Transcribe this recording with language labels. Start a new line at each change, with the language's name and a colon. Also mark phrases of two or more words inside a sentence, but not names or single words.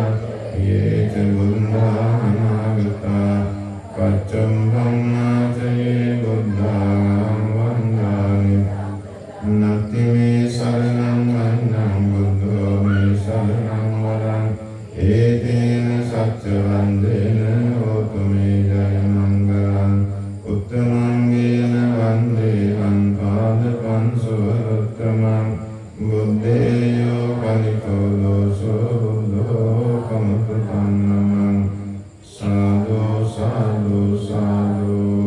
Pali: යේච බුද්ධානාගතා පච්චම් ධම්මාචයේ බුද්ධාං වන්දාමි නති මේ සරණං වන්නං බුද්ධෝ මේ සරණං වරං ඒතේන සච්ච වන්දේන හෝතු මේ ජය මංගලං උත්තමංගේන වන්දේ වන්පාද පංසුවරුත්තමං බුද්ධේයෝ කලිකෝ දෝසෝ බුද්ධෝ කමතු තන්නමං සාදු සාදු සාදු